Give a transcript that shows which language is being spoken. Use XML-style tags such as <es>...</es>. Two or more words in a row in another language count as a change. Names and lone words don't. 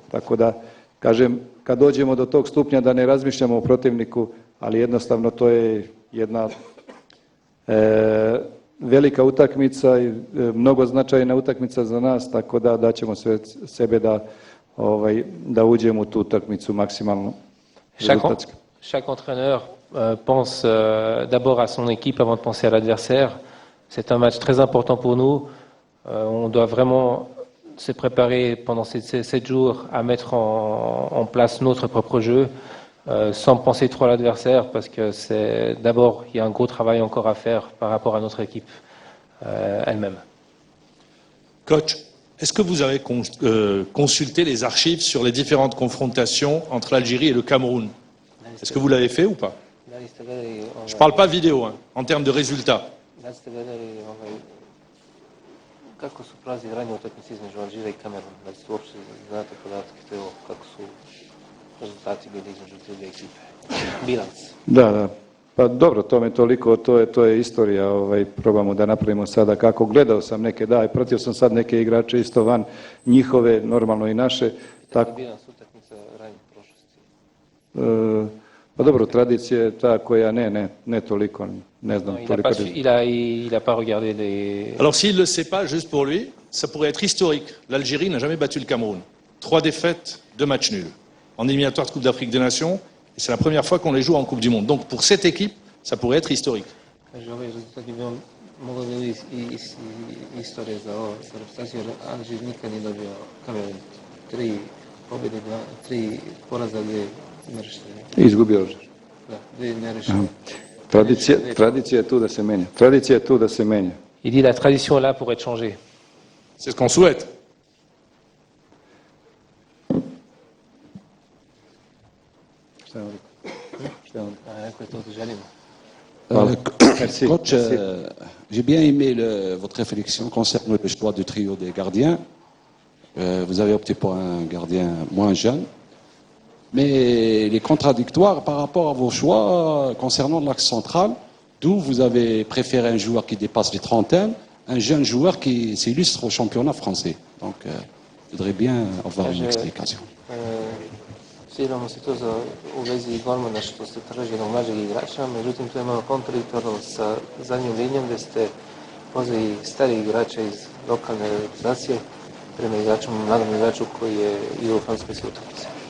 <sr>Tako da, kažem, kad dođemo do tog stupnja da ne razmišljamo o protivniku, ali jednostavno to je jedna velika utakmica i mnogo značajna utakmica za nas, tako da daćemo sve sebe da uđemo u tu utakmicu maksimalno.</sr> <fr>Chaque entraîneur pense d'abord à son équipe avant de penser à l'adversaire. C'est un match très important pour nous. On doit vraiment se préparer pendant ces 7 jours à mettre en place notre propre jeu, sans penser trop à l'adversaire, parce que d'abord, il y a un gros travail encore à faire par rapport à notre équipe elle-même. Coach, est-ce que vous avez consulté les archives sur les différentes confrontations entre l'Algérie et le Cameroun? Est-ce que vous l'avez fait ou pas? Je ne parle pas vidéo, en termes de résultats.</fr> <sr>Kako su prolazili ranije utakmice između Alžira i Kameruna? Da li ste uopšte znate podatke kako su rezultati bili između te dvije ekipe? Bilans. Da. Pa dobro, tome toliko, to je istorija, probamo da napravimo sada kako. Gledao sam neke, i pratio sam sad neke igrače isto van njihove, normalno i naše. Bilans utakmica ranije prošlosti. Pa dobro, tradicija je ta koja ne toliko, ne znam.</sr> <fr>Il n'a pas regardé les... Alors s'il ne le sait pas, juste pour lui, ça pourrait être historique. L'Algérie n'a jamais battu le Cameroun. 3 défaites, 2 matchs nuls. En éliminatoire de Coupe d'Afrique des Nations, et c'est la première fois qu'on les joue en Coupe du Monde. Donc pour cette équipe, ça pourrait être historique.</fr> <sr>Moglo bi i istorije za ovo sa reprezentacijom, jer Alžir nikad nije dobio Kamerun. 3 pobjede, 3 poraza, 2 nerešene. I izgubio Alžir. Da, 2 nerešene. Tradicija je tu da se menja. Tradicija je tu da se menja.</sr> <fr>Il dit la tradition est là pour être changée. C'est ce qu'on souhaite. Coach, j'ai bien aimé votre réflexion concernant le choix du trio des gardiens. Vous avez opté pour un gardien moins jeune, mais il est contradictoire par rapport à vos choix concernant l'axe central, d'où vous avez préféré un joueur qui dépasse les trentaines, un jeune joueur qui s'illustre au championnat français. Donc, je voudrais bien avoir une explication.</fr> <sr>Ciljamo se to u vezi golmana što ste tražili mlađeg igrača, međutim to je malo kontradiktorno sa zadnjom linijom gdje ste pozvali starih igrača iz lokalne reprezentacije prema mladom igraču koji je i u francuskoj utakmici.</sr>